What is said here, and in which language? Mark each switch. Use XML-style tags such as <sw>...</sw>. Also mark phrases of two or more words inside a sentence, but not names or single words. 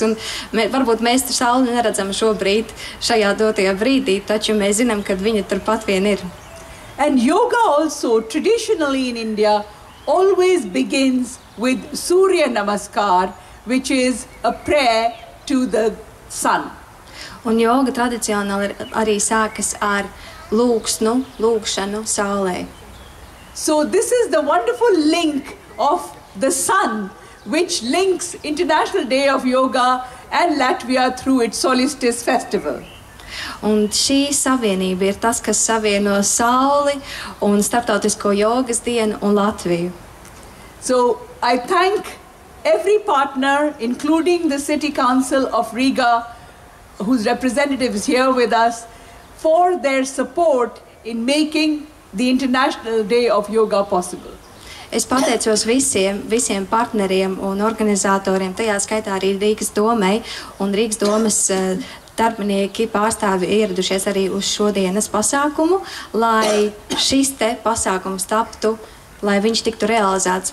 <lv>Un varbūt mēs sauli neredzam šobrīd, šajā dotajā brīdī, taču mēs zinām, ka viņa turpat vien ir.</lv> <en>And yoga also, traditionally in India, always begins with Surya Namaskar, which is a prayer to the sun.</en> <lv>Un joga tradicionāli arī sākas ar lūgšanu saulē.</lv> <en>So this is the wonderful link of the sun, which links International Day of Yoga and Latvia through its solstice festival.</en> <lv>Un šī savienība ir tas, kas savieno sauli un starptautisko jogas dienu un Latviju.</lv> <en>So I thank every partner, including the City Council of Riga, whose representative is here with us, for their support in making the International Day of Yoga possible.</en> <lv>Es pateicos visiem partneriem un organizatoriem, tajā skaitā arī Rīgas domei, un Rīgas domes darbinieki pārstāvi ieradušies arī uz šodienas pasākumu, lai šis te pasākums taptu, lai viņš tiktu realizēts.</lv>